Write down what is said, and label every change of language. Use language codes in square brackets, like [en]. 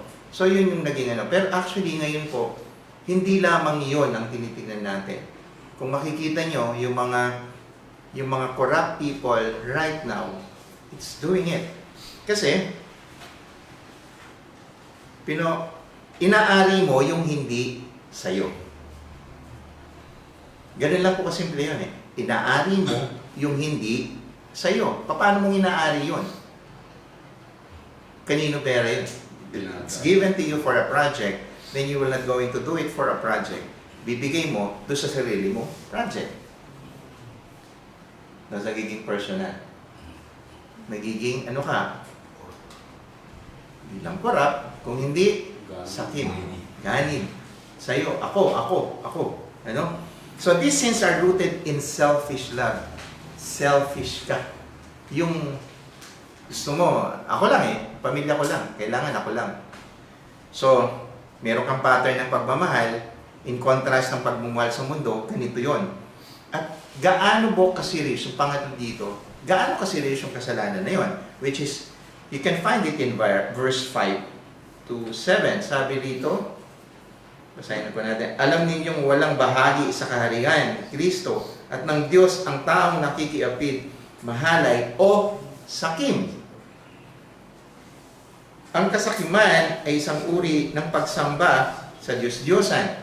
[tl] So yun yung naging Pero actually ngayon po, hindi lamang yun ang tinitingnan natin. Kung makikita nyo, yung mga [en] corrupt people right now, it's doing it. [tl] Kasi, inaari mo yung hindi sa'yo. Ganun lang po kasimple yun eh. Inaari mo yung hindi sa'yo. Paano mong inaari yun? kanino pera yun? [en] It's given to you for a project, then you will not going to do it for a project. [tl] Bibigay mo doon sa sarili mo project. Nagiging personal. Nagiging ano ka? Bilang korap, kung hindi, sakit. Ganid. Sa'yo, ako. Ano? [en] So these sins are rooted in selfish love. [tl] Selfish ka. Yung gusto mo, ako lang pamilya ko lang, kailangan ako lang. So, meron kang pattern ng pagmamahal, in contrast ng pagmamahal sa mundo, ganito yon. At gaano ba kaserious, yung pangatlo dito, gaano kaserious yung kasalanan na yon? [en] Which is, you can find it in verse 5 to 7. [tl] Sabi dito, basahin po natin, alam ninyong walang bahagi sa kaharian ni Kristo at ng Diyos ang taong nakikiapid, mahalay o sakim. Ang kasakiman ay isang uri ng pagsamba sa Diyos-Diyosan.